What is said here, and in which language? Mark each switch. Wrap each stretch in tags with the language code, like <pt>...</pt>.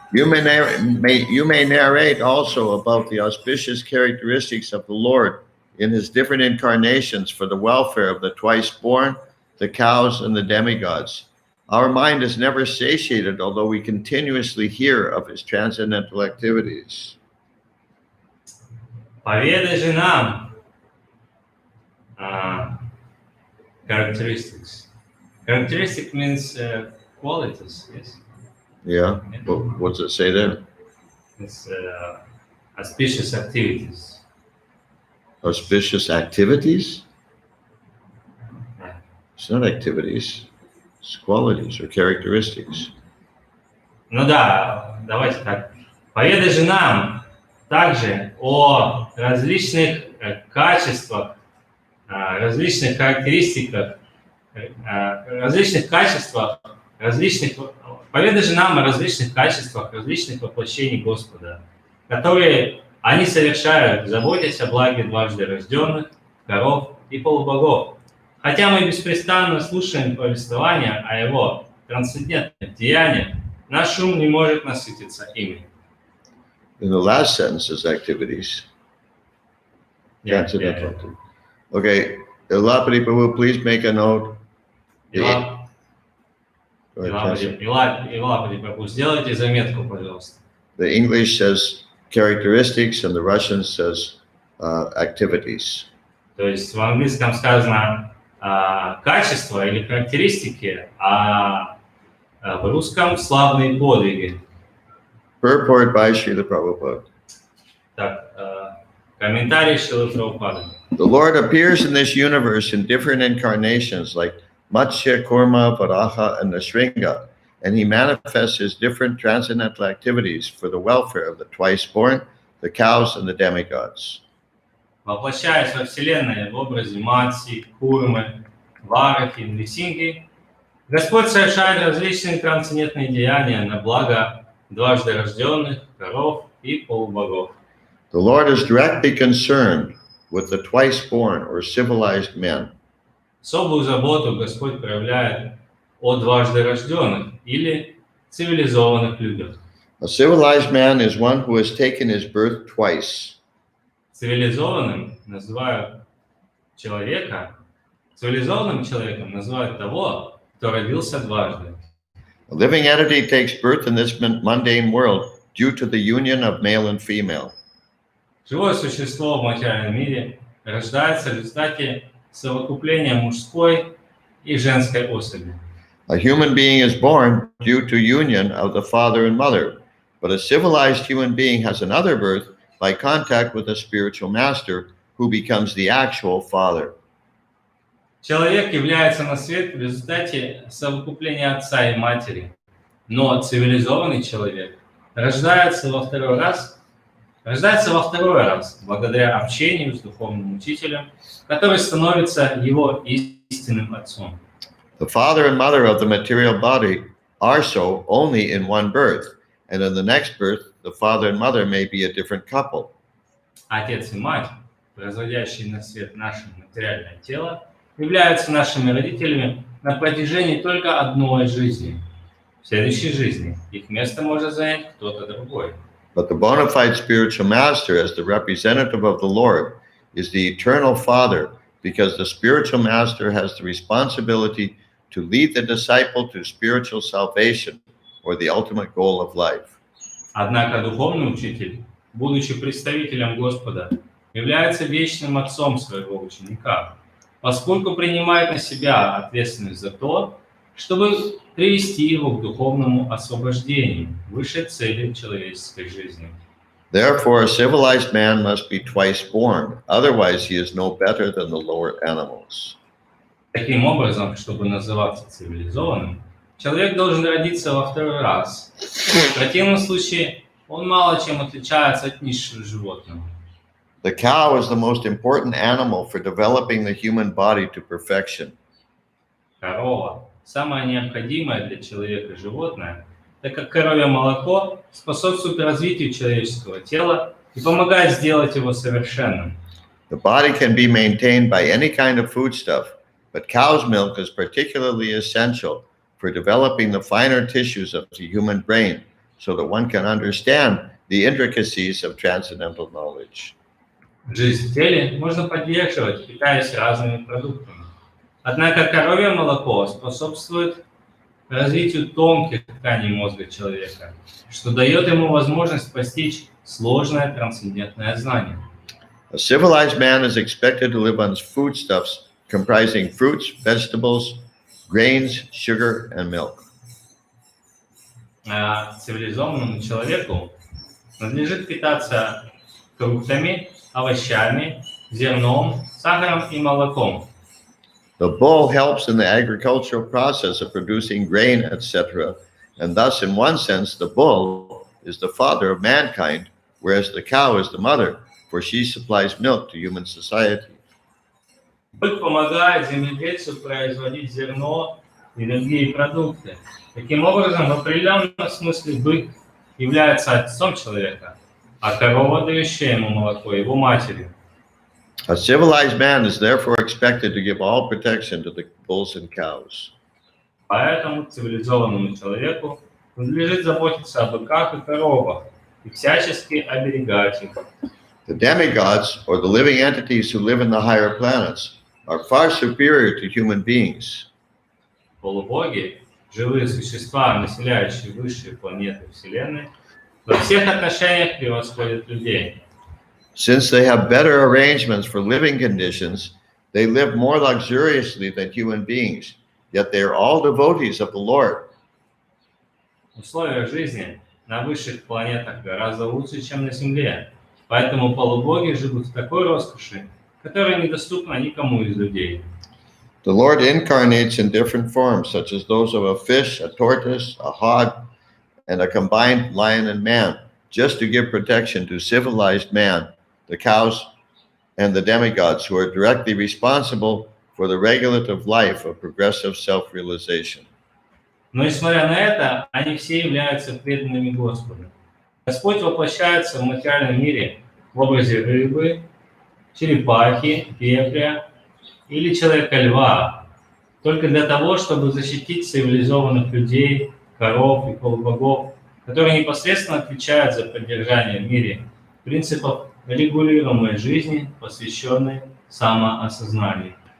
<en>You may narrate also about the auspicious characteristics of the Lord in his different incarnations for the welfare of the twice born, the cows, and the demigods. Our mind is never satiated, although we continuously hear of his transcendental activities.</en> <ru>Поведай же нам characteristics.</ru> <en>Characteristic means qualities, yes? Yeah, but what does it say there? It's auspicious activities. Auspicious activities? It's not activities, it's qualities or characteristics.</en> <ru>Ну да, давайте так. Поведай же нам также о различных качествах, различных характеристиках, различных качествах, поведай же нам о различных качествах, различных воплощений Господа, которые они совершают, заботясь о благе дважды рожденных, коров и полубогов. Хотя мы беспрестанно слушаем повествования о Его трансцендентных деяниях, наш ум не может насытиться ими.</ru> <en>In the last sentence is activities. Transcendental. Okay, Elapati Prabhu, please make a note.</en> <ru>Илапади Прабху, сделайте заметку, пожалуйста.</ru> <en>The English says characteristics and the Russian says activities.</en> <ru>То есть в английском сказано качество или характеристики, а в русском славные подвиги.</ru> <en>Purport by Srila Prabhupada.</en> <ru>Так, комментарий Шрилы Прабхупады.</ru> <en>The Lord appears in this universe in different incarnations like Matsya, Kurma, Varaha, and Nrsimha, and he manifests his different transcendental activities for the welfare of the twice-born, the cows, and the demigods.</en> <ru>Воплощаясь во Вселенной в образе Матси, Курмы, Варахи, Нрисинги, Господь совершает различные трансцендентные деяния на благо дважды рожденных, коров и полубогов.</ru> <en>The Lord is directly concerned with the twice-born or civilized men.</en> <ru>Особую заботу Господь проявляет о дважды рожденных или цивилизованных людях.</ru> <en>A civilized man is one who has taken his birth twice.</en> <ru>Цивилизованным человеком называют того, кто родился дважды.</ru> <en>A living entity takes birth in this mundane world due to the union of male and female.</en> <ru>Живое существо в материальном мире рождается в результате совокупления мужской и женской особи.</ru> <en>A human being is born due to union of the father and mother, but a civilized human being has another birth by contact with a spiritual master who becomes the actual father.</en> <ru>Человек является на свет в результате совокупления отца и матери, но цивилизованный человек рождается во второй раз благодаря общению с духовным учителем, который становится его истинным отцом.</ru> <en>The father and mother of the material body are so only in one birth, and in the next birth, the father and mother may be a different couple.</en> <ru>Отец и мать, производящие на свет наше материальное тело, являются нашими родителями на протяжении только одной жизни. В следующей жизни их место может занять кто-то другой.</ru> <en>But the bona fide spiritual master, as the representative of the Lord, is the eternal Father, because the spiritual master has the responsibility to lead the disciple to spiritual salvation, or the ultimate goal of life.</en> <ru>Однако духовный учитель, будучи представителем Господа, является вечным отцом своего ученика, поскольку принимает на себя ответственность за то, чтобы привести его к духовному освобождению, высшей цели человеческой жизни.</ru> <en>Therefore, a civilized man must be twice born, otherwise he is no better than the lower animals.</en> <ru>Таким образом, чтобы называться цивилизованным, человек должен родиться во второй раз. В противном случае он мало чем отличается от низшего животного.</ru> <en>The cow is the most important animal for developing the human body to perfection.</en> <ru>Корова – самое необходимое для человека животное, так как коровье молоко способствует развитию человеческого тела и помогает сделать его совершенным.</ru> <en>The body can be maintained by any kind of foodstuff, but cow's milk is particularly essential for developing the finer tissues of the human brain so that one can understand the intricacies of transcendental knowledge.</en> <ru>Жизнь в теле можно поддерживать, питаясь разными продуктами. Однако коровье молоко способствует развитию тонких тканей мозга человека, что дает ему возможность постичь сложное трансцендентное знание.</ru> <en>A civilized man is expected to live on foodstuffs comprising fruits, vegetables, grains, sugar, and milk.</en> <ru>Цивилизованному человеку надлежит питаться фруктами, овощами, зерном, сахаром и молоком.</ru> <en>The bull helps in the agricultural process of producing grain, etc. And thus, in one sense, the bull is the father of mankind, whereas the cow is the mother, for she supplies milk to human society.</en> <ru>Бык помогает земледельцу производить зерно и другие продукты. Таким образом, в определенном смысле бык является отцом человека, а корова, дающая ему молоко, его матерью.</ru> <en>A civilized man is therefore expected to give all protection to the bulls and cows.</en> <ru>Поэтому цивилизованному человеку надлежит заботиться о быках и коровах и всячески оберегать их.</ru> <en>The demigods, or the living entities who live in the higher planets, are far superior to human beings.</en> <ru>Полубоги, живые существа, населяющие высшие планеты Вселенной, во всех отношениях превосходят людей.</ru> <en>Since they have better arrangements for living conditions, they live more luxuriously than human beings, yet they are all devotees of the Lord.</en> <ru>Условия жизни на высших планетах гораздо лучше, чем на Земле, поэтому полубоги живут в такой роскоши, которая недоступна никому из людей.</ru> <en>The Lord incarnates in different forms, such as those of a fish, a tortoise, a hog, and a combined lion and man, just to give protection to civilized man, the cows, and the demigods, who are directly responsible for the regulative life of progressive self-realization.</en> <ru>Но, несмотря на это, они все являются преданными Господу. Господь воплощается в материальном мире в образе рыбы, черепахи, вепря или человека-льва, только для того, чтобы защитить цивилизованных людей, коров и полубогов, которые непосредственно отвечают за поддержание в мире принципов регулируемой жизни, посвященной самоосознанию.</ru>